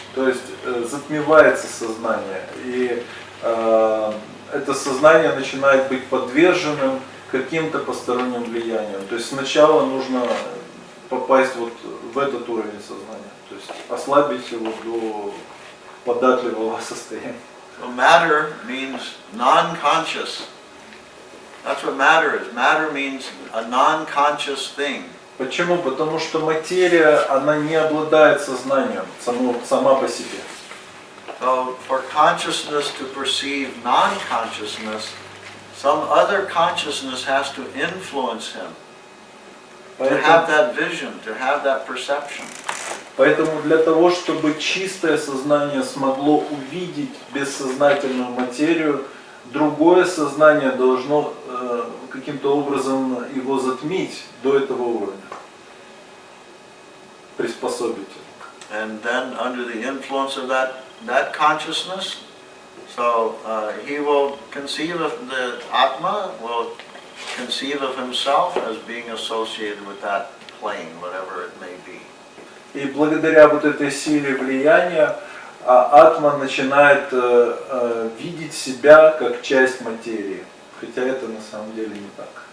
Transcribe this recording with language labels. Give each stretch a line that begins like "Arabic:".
Russian: То есть затмевается сознание, и это сознание начинает быть подверженным каким-то посторонним влияниям. То есть сначала нужно попасть вот в этот уровень сознания, то есть ослабить его до податливого состояния.
English: So matter means non-conscious. That's what matter is. Matter means a non-conscious thing.
Russian: Почему? Потому что материя, она не обладает сознанием сама по себе.
English: So for consciousness to perceive non-consciousness, some other consciousness has to influence him. To have that vision, to have that perception.
Russian: Поэтому для того, чтобы чистое сознание смогло увидеть бессознательную материю, другое сознание должно каким-то образом его затмить до этого уровня, приспособить.
English: And then under the influence of that consciousness, so he will conceive of the Atma, will conceive of himself as being associated with that plane, whatever it may be.
Russian: И благодаря вот этой силе влияния атма начинает видеть себя как часть материи, хотя это на самом деле не так.